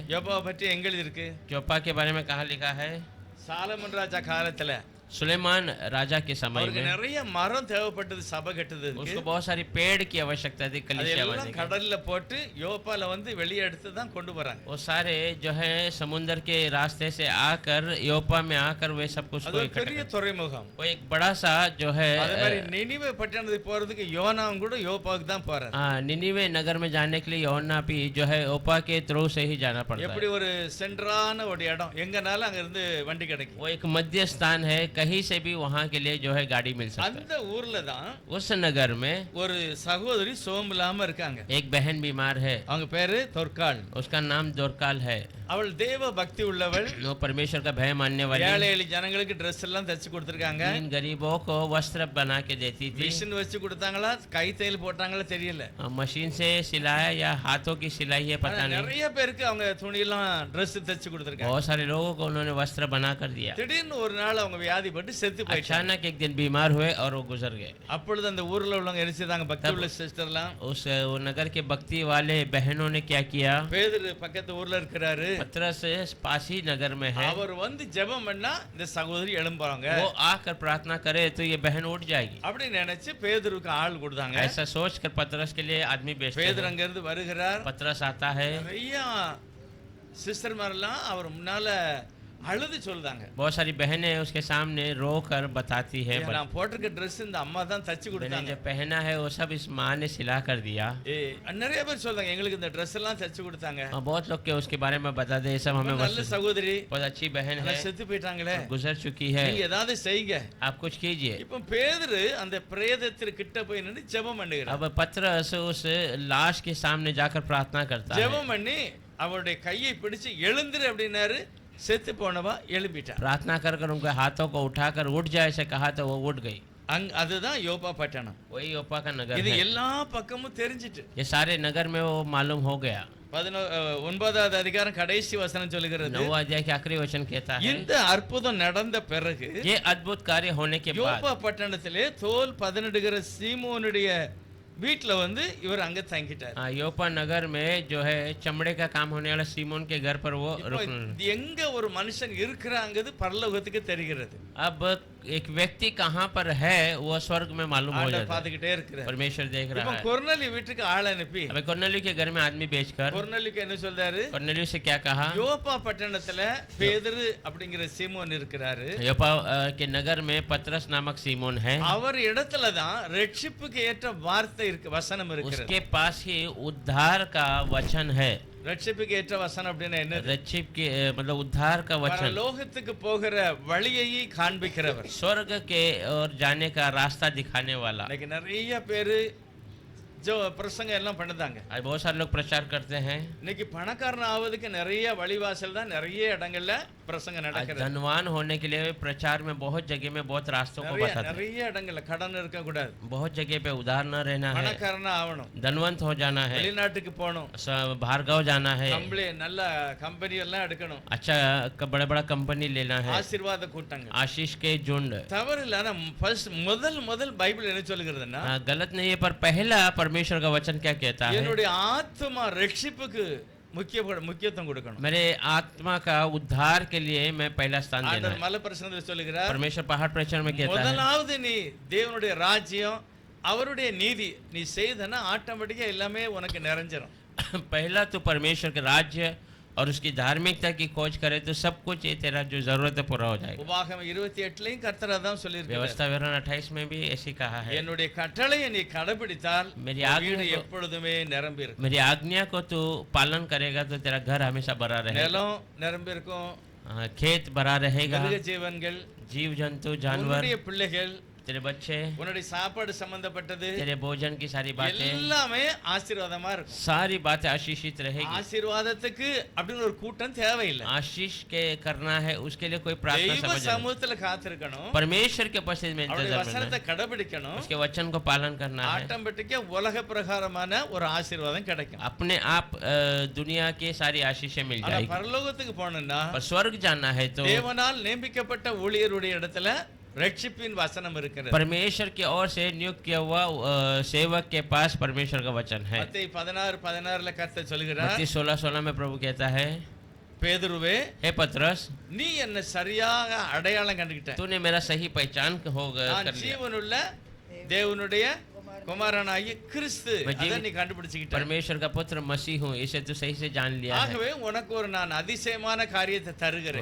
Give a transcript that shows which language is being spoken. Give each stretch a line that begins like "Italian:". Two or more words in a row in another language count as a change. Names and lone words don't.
Tamil: யோப்பாவை பற்றி எங்க எழுதிருக்கு?
Hindi: जोपा के बारे में कहाँ लिखा है?
Tamil: சாலமன் ராஜா காலத்துல
Hindi: सुलेमान राजा के समय
Tamil: அவருக்கு
Hindi: में
Tamil: நிறைய மரம் தேவைப்பட்டது சபை கட்டுறதுக்கு.
Hindi: उसको बहुत सारी पेड़ की आवश्यकता थी कलीसिया
Tamil: அதெல்லாம்
Hindi: बनाने की।
Tamil: கடல்ல போட்டு யோப்பால வந்து வெளியே எடுத்து தான் கொண்டு வராங்க.
Hindi: वो सारे जो है समुद्र के रास्ते से आकर योपा में आकर वे सब कुछ
Tamil: அது
Hindi: को
Tamil: ஒரு
Hindi: इकट्ठा
Tamil: பெரிய
Hindi: करते।
Tamil: துறைமுகம்.
Hindi: वो एक बड़ा सा जो है
Tamil: அதே மாதிரி நினிவே பட்டணத்துக்கு போறதுக்கு யோனாவும் கூட யோப்பாவுக்கு தான் போறாரு.
Hindi: निनिवे नगर में जाने के लिए योना भी जो है ओपा के थ्रू से ही जाना पड़ता
Tamil: எப்படி
Hindi: है।
Tamil: ஒரு சென்ட்ரான ஒரு இடம், எங்கனாலும் அங்க இருந்து வண்டி கிடைக்கும்.
Hindi: वो एक मध्य स्थान है, कहीं से भी वहाँ के लिए जो है गाड़ी मिल सकता
Tamil: அந்த ஊர்ல தான்
Hindi: है। उस नगर में
Tamil: ஒரு சகோதரி சோம்பலாம இருக்காங்க.
Hindi: एक बहन बीमार है,
Tamil: அவங்க பேரு தொர்காள்.
Hindi: उसका नाम दोरकाल है।
Tamil: அவள் தேவ பக்தி உள்ளவள்.
Hindi: वो परमेश्वर का भय मानने वाली,
Tamil: ஏழை எளிய ஜனங்களுக்கு ட்ரெஸ் எல்லாம் தச்சு கொடுத்திருக்காங்க.
Hindi: इन गरीबों को वस्त्र बना के देती थी।
Tamil: மிஷின் வச்சு கொடுத்தாங்களா, கை தையல் போட்டாங்களா தெரியல.
Hindi: मशीन से सिलाया या हाथों की सिलाई है पता
Tamil: ஆனா
Hindi: नहीं।
Tamil: நிறைய பேருக்கு அவங்க துணியெல்லாம் ட்ரெஸ் தச்சு கொடுத்திருக்காங்க.
Hindi: बहुत सारे लोगों को उन्होंने वस्त्र बना कर दिया।
Tamil: திடீர்னு ஒரு நாள் அவங்க வியாதிப்பட்டு செத்து போயிட்டாங்க.
Hindi: अचानक एक दिन बीमार हुए और वो गुजर गए।
Tamil: அப்பொழுது அந்த ஊர்ல உள்ளவங்க என்ன செய்தாங்க? பக்தி உள்ள சிஸ்டர்லாம்
Hindi: उस वो नगर के भक्ति वाले बहनों ने क्या किया?
Tamil: பேதுரு பக்கத்து ஊர்ல இருக்கிறாரு.
Hindi: पतरस पास ही नगर में है,
Tamil: அவர் வந்து ஜெபம் பண்ணா இந்த சகோதரி எழும்புறாங்க.
Hindi: वो आकर प्रार्थना करे तो ये बहन उठ जाएगी।
Tamil: அப்படி நினைச்சு பேதுருக்கு ஆள் கொடுத்தாங்க.
Hindi: ऐसा सोच कर पतरस के लिए आदमी भेजते
Tamil: பேதுரு
Hindi: हैं।
Tamil: அங்க இருந்து வருகிறார்.
Hindi: पतरस आता है,
Tamil: நிறைய சிஸ்டர்மாரெல்லாம் அவர் முன்னால அழுது சொல்றாங்க.
Hindi: बहुत सारी बहनें उसके सामने रो कर बताती है,
Tamil: நான் போட்டிருக்க ட்ரெஸ் இந்த அம்மா தான் தச்சு
Hindi: मैंने
Tamil: கொடுத்தாங்க.
Hindi: जो पहना है वो सब इस माँ ने सिला कर दिया।
Tamil: நிறைய பேர் சொல்றாங்க எங்களுக்கு இந்த ட்ரெஸ் எல்லாம் தச்சு கொடுத்தாங்க.
Hindi: बहुत लोग के उसके बारे में बता दे, सब हमें
Tamil: நல்ல சகோதரி
Hindi: बहुत अच्छी बहन है,
Tamil: செத்து போயிட்டாங்களே,
Hindi: गुजर चुकी है,
Tamil: நீங்க ஏதாவது செய்யுங்க.
Hindi: आप कुछ कीजिए।
Tamil: இப்ப பேதுரு அந்த பிரேதத்திற்கு கிட்ட போய் நின்னு ஜெபம் பண்ணுகிறார்.
Hindi: अब पतरस उस लाश के सामने जाकर प्रार्थना करता है।
Tamil: ஜெபம் பண்ணி அவருடைய கையை பிடிச்சு எழுந்திரு அப்படின்னாரு. செத்து போனவா எழுப்பிட்டா.
Hindi: प्रार्थना कर कर उनके हाथों को उठाकर उठ जाए ऐसे कहा तो वो उठ गई।
Tamil: அதுதான் யோப்பா பட்டணம்.
Hindi: वही योपा का नगर
Tamil: இது
Hindi: है।
Tamil: எல்லா பக்கமும் தெரிஞ்சிட்டு.
Hindi: ये सारे नगर में वो मालूम हो गया।
Tamil: 9வது அதிகாரம் கடைசி வசனம் சொல்லுகிறது,
Hindi: 9वां अध्याय के आखिरी वचन कहता है,
Tamil: இந்த அற்புதம் நடந்த பிறகு
Hindi: ये अद्भुत कार्य होने के
Tamil: யோப்பா
Hindi: बाद
Tamil: பட்டணத்திலே தோல் பதனிடுகிற சீமோனுடைய வீட்ல வந்து இவர் அங்க தங்கிட்டார்.
Hindi: योपा नगर में जो है चमड़े का काम होने वाला सीमोन के घर पर वो
Tamil: இப்போ
Hindi: रुकने।
Tamil: எங்க ஒரு மனுஷன் இருக்கிறாங்கிறது பரலோகத்துக்கு தெரிகிறது.
Hindi: अब एक व्यक्ति कहाँ पर है वो स्वर्ग में मालूम हो
Tamil: ஆண்டவர்
Hindi: जाता है।
Tamil: பார்த்துக்கிட்டே இருக்கிறார்.
Hindi: परमेश्वर देख
Tamil: இப்போ
Hindi: रहा है।
Tamil: கொர்நேலி வீட்டுக்கு ஆள் அனுப்பி
Hindi: अबे कोर्नेलियुस के घर में आदमी भेजकर
Tamil: கொர்நேலிக்கு என்ன சொல்றாரு,
Hindi: कोर्नेलियुस से क्या कहा,
Tamil: யோப்பா பட்டணத்துல பேதுரு அப்படிங்கிற சீமோன் இருக்கிறாரு,
Hindi: योपा के नगर में पतरस नामक सीमोन है,
Tamil: அவர் இடத்துல தான் ரட்சிப்புக்கு ஏற்ற வார்த்தை இருக்கு, வசனம் இருக்கிறது.
Hindi: उसके पास ही उद्धार का वचन है।
Tamil: ரட்சிப்புக்கு ஏற்ற வசனம் அப்படின்னா என்ன?
Hindi: रक्षिप के मतलब उद्धार का वचन,
Tamil: பரலோகத்துக்கு போகிற வழியை காண்பிக்கிறவர்,
Hindi: स्वर्ग के और जाने का रास्ता दिखाने वाला।
Tamil: இன்னைக்கு நிறைய பேரு जो பிரசங்கம் எல்லாம் பண்ணுதாங்க.
Hindi: आज बहुत सारे लोग प्रचार करते हैं।
Tamil: இன்னைக்கு பணக்காரன் ஆவதுக்கு நிறைய வழிவாசல் தான் நிறைய இடங்கள்ல பிரசங்கம்
Hindi: आज
Tamil: நடக்கிறது.
Hindi: धनवान होने के लिए प्रचार में बहुत जगह में बहुत रास्तों को बताते हैं।
Tamil: நிறைய இடங்கள்ல கடன் இருக்க கூடாது,
Hindi: बहुत जगह पे उधार न रहना है,
Tamil: பணக்காரனா ஆகணும்,
Hindi: धनवंत हो जाना है,
Tamil: வெளிநாட்டுக்கு போகணும்,
Hindi: बाहर गाँव जाना है,
Tamil: நல்ல கம்பெனி எல்லாம் எடுக்கணும்,
Hindi: अच्छा बड़ा बड़ा कंपनी लेना है,
Tamil: ஆசீர்வாத கூட்டங்கள்.
Hindi: आशीष के झुंड।
Tamil: தவறு இல்ல, ஆனா ஃபர்ஸ்ட் முதல் பைபிள் என்ன சொல்லுகிறதுன்னா,
Hindi: गलत नहीं है, पर पहला परमेश्वर का वचन क्या कहता है,
Tamil: என்னுடைய ஆத்மா ரட்சிப்புக்கு முக்கியத்துவம் கொடுக்கணும்.
Hindi: मेरे आत्मा का उद्धार के लिए मैं पहला स्थान देना
Tamil: ஆண்டவர்
Hindi: है।
Tamil: மலை பிரசங்கத்தில் சொல்லுகிறார்,
Hindi: परमेश्वर पहाड़ प्रचार में कहता है,
Tamil: முதலாவது நீ தேவனுடைய ராஜ்யம் அவருடைய நீதி நீ செய்தனா ஆட்டோமேட்டிக்கா எல்லாமே உனக்கு நிறைஞ்சிரும்.
Hindi: पहला तो परमेश्वर के राज्य और उसकी धार्मिकता की खोज करे तो सब कुछ ये तेरा जो जरूरत है पूरा हो जाएगा।
Tamil: உபாகமம் 28லயும் கர்த்தர் அதான் சொல்லியிருக்கிறார்,
Hindi: व्यवस्था विवरण 28 में भी ऐसी कहा है,
Tamil: என்னுடைய கட்டளையை நீ கடைபிடித்தால்
Hindi: मेरी
Tamil: உன்
Hindi: आज्ञा
Tamil: வீடு
Hindi: को-
Tamil: எப்பொழுதுமே நிரம்பி இருக்கும்.
Hindi: मेरी आज्ञा को तू पालन करेगा तो तेरा घर हमेशा भरा रहेगा,
Tamil: நிலம் நிரம்பி இருக்கும்,
Hindi: खेत भरा रहेगा,
Tamil: மிருக ஜீவன்கள்,
Hindi: जीव जंतु जानवर,
Tamil: உன்னுடைய பிள்ளைகள்,
Hindi: तेरे बच्चे,
Tamil: உன்னுடைய சாப்பாடு சம்பந்தப்பட்டது
Hindi: तेरे भोजन की सारी बातें,
Tamil: எல்லாமே ஆசீர்வாதமா இருக்கும்.
Hindi: सारी बातें आशीषित रहेगी।
Tamil: ஆசீர்வாதத்துக்கு அப்படின்னு ஒரு கூட்டம் தேவையில்லை.
Hindi: आशीष के करना है उसके लिए कोई प्रार्थना
Tamil: தெய்வ
Hindi: समझ नहीं।
Tamil: சமூகத்துல காத்திருக்கணும்,
Hindi: परमेश्वर के उपस्थिति में
Tamil: அவருடைய
Hindi: इंतजार करना
Tamil: வசனத்தை
Hindi: है,
Tamil: கடைபிடிக்கணும்,
Hindi: उसके वचन को पालन करना है,
Tamil: ஆட்டோமேட்டிக்கா உலக பிரகாரமான ஒரு ஆசீர்வாதம் கிடைக்கும்.
Hindi: अपने आप दुनिया के सारी आशीषें मिल
Tamil: ஆனா
Hindi: जाएगी।
Tamil: பரலோகத்துக்கு போனோம்னா
Hindi: पर स्वर्ग जाना है तो
Tamil: தேவனால் நியமிக்கப்பட்ட ஊழியருடைய இடத்துல ரட்சிப்பின் வசனம் இருக்கிறது.
Hindi: परमेश्वर की ओर से नियुक्त किया हुआ सेवक के पास परमेश्वर का वचन है।
Tamil: மத்தேயு 16:16 கர்த்தர் சொல்கிறார்,
Hindi: मत्ती 16:16 में प्रभु कहता है,
Tamil: பேதுருவே
Hindi: हे पतरस,
Tamil: நீ என்ன சரியாக அடையாளம் கண்டுகிட்ட,
Hindi: तूने मेरा सही पहचान हो कर
Tamil: நான்
Hindi: लिया।
Tamil: ஜீவனுள்ள தேவனுடைய குமாரனாகிய கிறிஸ்து,
Hindi: मैं
Tamil: அதை
Hindi: जीवित
Tamil: நீ கண்டுபிடிச்சிக்கிட்ட.
Hindi: परमेश्वर का पुत्र मसीह हूँ, इसे तू सही से जान लिया है,
Tamil: ஆகவே உனக்கு ஒரு நான் அதிசயமான காரியத்தை தருகிறேன்.